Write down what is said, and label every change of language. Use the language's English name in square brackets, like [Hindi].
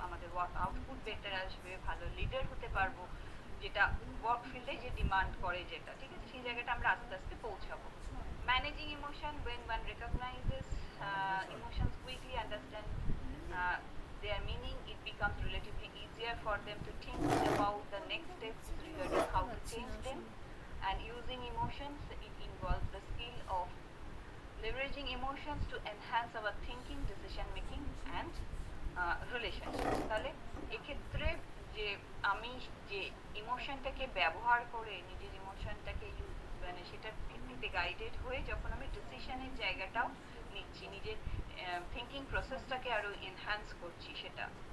[Bangla] আমাদের work output better আসবে, ভালো লিডার হতে পারবো, যেটা ওয়ার্ক ফিল্ডে যে ডিমান্ড করে, যেটা ঠিক আছে, সেই জায়গাটা আমরা আস্তে আস্তে পৌঁছাবো। [English] Managing emotion, when one recognizes emotions quickly, understand their meaning, it becomes relatively easier for them to think about the next steps regarding how to change them. And using emotions, it involves the skill of leveraging emotions to enhance our thinking, decision making and relationships. [Bangla] তাহলে এক্ষেত্রে যে আমি যে ইমোশনটাকে ব্যবহার করে নিজের ইমোশনটাকে মানে সেটার ভিত্তিতে গাইডেড হয়ে যখন আমি ডিসিশনের জায়গাটাও নিচ্ছি, নিজের থিঙ্কিং প্রসেসটাকে আরো এনহ্যান্স করছি সেটা।